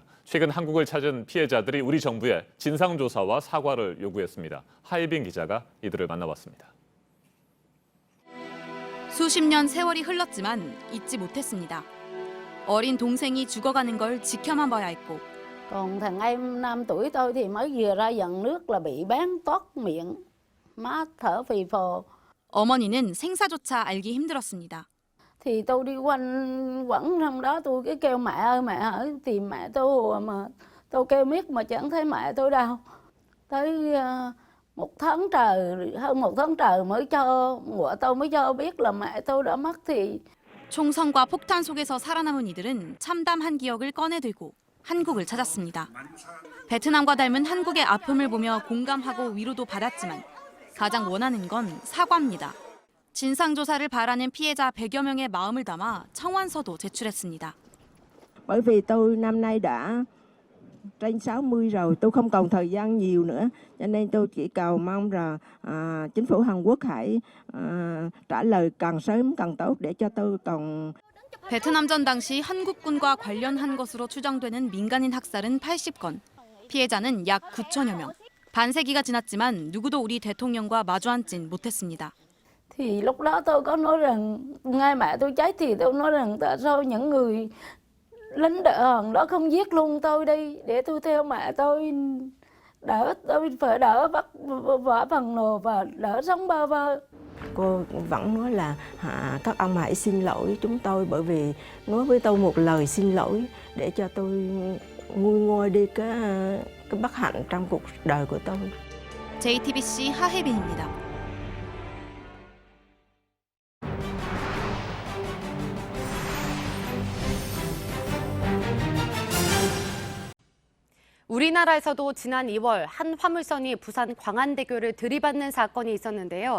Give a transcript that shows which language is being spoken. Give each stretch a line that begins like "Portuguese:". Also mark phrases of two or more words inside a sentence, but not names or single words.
Korean: 최근 한국을 찾은 피해자들이 우리 정부에 진상조사와 사과를 요구했습니다. 하이빈 기자가 이들을 만나봤습니다. 수십 년 세월이 흘렀지만 잊지 못했습니다. 어린 동생이 죽어가는 걸 지켜만 봐야 했고
Vietnamese: Còn thằng em 5 tuổi tôi thì mới vừa ra dần nước là bị bán toát miệng, má thở phì phò.
Korean: 어머니는 생사조차 알기 힘들었습니다.
Vietnamese: Thì tôi đi quanh quẩn trong đó tôi cứ kêu mẹ ơi tìm mẹ tôi mà tôi kêu miết mà chẳng thấy mẹ tôi đâu. Tới 1 tháng trời, hơn 1 tháng trời mới cho vợ tôi mới cho biết là mẹ tôi đã mất thì.
Korean: 총성과 폭탄 속에서 살아남은 이들은 참담한 기억을 꺼내들고 한국을 찾았습니다. 베트남과 닮은 한국의 아픔을 보며 공감하고 위로도 받았지만 가장 원하는 건 사과입니다. 진상조사를 바라는 피해자 100여 명의 마음을 담아 청원서도 제출했습니다.
Vietnamese: Bởi vì tôi năm nay đã trên 60 rồi, tôi không còn thời gian nhiều nữa, cho nên tôi chỉ cầu mong là chính phủ Hàn Quốc hãy trả lời càng sớm càng tốt để cho tôi còn.
Korean: 베트남전 당시 한국군과 관련한 것으로 추정되는 민간인 학살은 80건, 피해자는 약 9천여 명. 반세기가 지났지만 누구도 우리 대통령과 마주 앉진 못했습니다.
Vietnamese: Thì lúc đó tôi có nói rằng ngay mẹ tôi chết thì tôi nói rằng tại sao những người lính đỡ đó không giết luôn tôi đi để tôi theo mẹ tôi tôi phải đỡ vất vả phần nồ và đỡ sống bơ vơ. Cô vẫn nói là các ông hãy xin lỗi chúng tôi bởi vì nói với tôi một lời xin lỗi để cho tôi nguôi ngoai đi cái bất hạnh trong cuộc đời của tôi.
Korean: JTBC 하혜빈입니다. 우리나라에서도 지난 2월 한 화물선이 부산 광안대교를 들이받는 사건이 있었는데요.